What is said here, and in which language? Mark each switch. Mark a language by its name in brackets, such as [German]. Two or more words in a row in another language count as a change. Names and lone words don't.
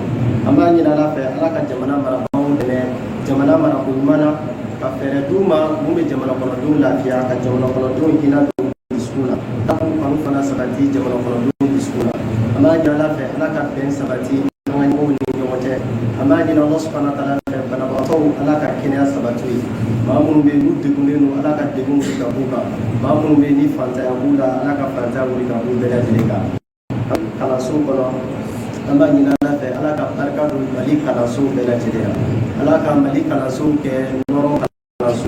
[Bambara] An b'a ɲini Ala fɛ Ala ka jamana marabagaw dɛmɛ, jamana marako ɲuman na, ka fɛɛrɛ d'u ma mun bɛ jamana kɔnɔdenw lafiya, ka jamana kɔnɔdenw hinɛ don dusukun na, Ala k'u kanu fana sabati jamana kɔnɔdenw dusukun na. An b'a ɲini Ala fɛ Ala ka bɛn sabati an ka ɲɔgɔnw ni ɲɔgɔn cɛ. An b'a ɲini [Arabic] الله سبحانه وتعالى [Bambara] fɛ banabagatɔw Ala ka kɛnɛya sabati u ye. Maa minnu bɛ yen n'u degunnen don Ala ka degun wuli ka b'u kan. Maa minnu bɛ yen ni fantanya b'u la Ala ka fantanya wuli ka b'u bɛɛ lajɛlen kan. Kalanso kɔnɔ an b'a ɲini Ala fɛ Ala ka barika don Mali kalansow bɛɛ lajɛlen na. Ala ka Mali kalansow kɛ nɔrɔ kalanso.